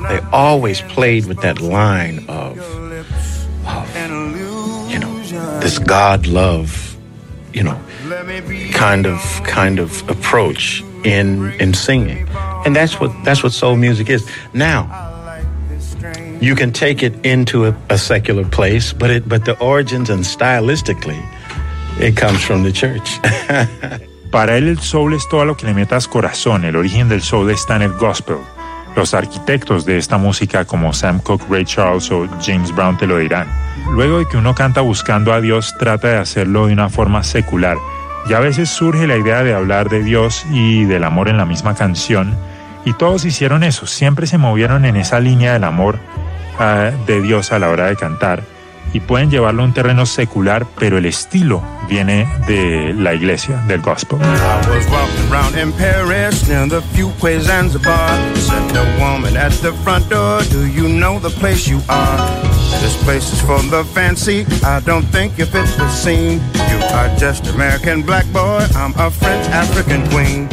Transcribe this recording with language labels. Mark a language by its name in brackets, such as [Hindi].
[English] They always played with that line of you know, this God love, you know, kind of approach in singing. And that's what soul music is. Now, you can take it into a secular place, but the origins and stylistically, it comes from the church. [Spanish] Para él, el soul es todo lo que le metas corazón. El origen del soul está en el gospel. Los arquitectos de esta música, como Sam Cooke, Ray Charles o James Brown, te lo dirán. Luego de que uno canta buscando a Dios, trata de hacerlo de una forma secular. Y a veces surge la idea de hablar de Dios y del amor en la misma canción. Y todos hicieron eso, siempre se movieron en esa línea del amor de Dios a la hora de cantar. Y pueden llevarlo a un terreno secular, pero el estilo viene de la iglesia, del gospel. [English] I was walking around in Paris, near the Fuquay's and the bar. Said the woman at the front door, do you know the place you are? This place is for the fancy, I don't think you fit the scene. you are just American black boy. I'm a French African queen.